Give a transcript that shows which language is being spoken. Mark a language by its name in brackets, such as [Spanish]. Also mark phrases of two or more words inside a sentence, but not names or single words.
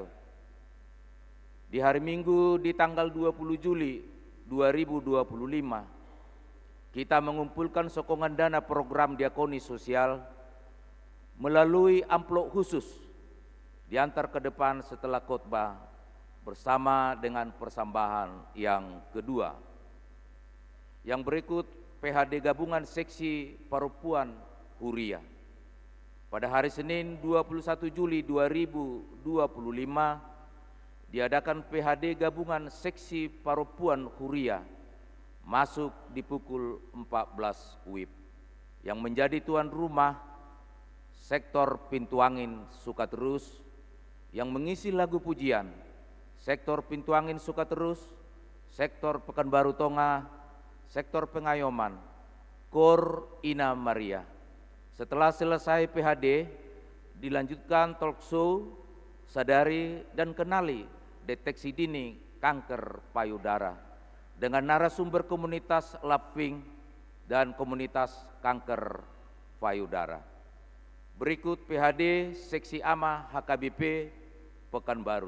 [Indonesian] Di hari Minggu di tanggal 20 Juli 2025, kita mengumpulkan sokongan dana program diakoni sosial melalui amplop khusus diantar ke depan setelah khotbah bersama dengan persambahan yang kedua. Yang berikut PHD Gabungan Seksi Parupuan Huria. Pada hari Senin 21 Juli 2025 diadakan PHD Gabungan Seksi Parupuan Huria masuk di pukul 14 WIB. Yang menjadi tuan rumah sektor Pintu Angin Sukaterus, yang mengisi lagu pujian sektor Pintu Angin Sukaterus, sektor Pekanbaru Tonga, sektor Pengayoman, Kor Ina Maria. Setelah selesai PHD, dilanjutkan talk show, sadari dan kenali deteksi dini kanker payudara dengan narasumber komunitas Laping dan komunitas kanker payudara. Berikut PHD Seksi AMA HKBP Pekanbaru.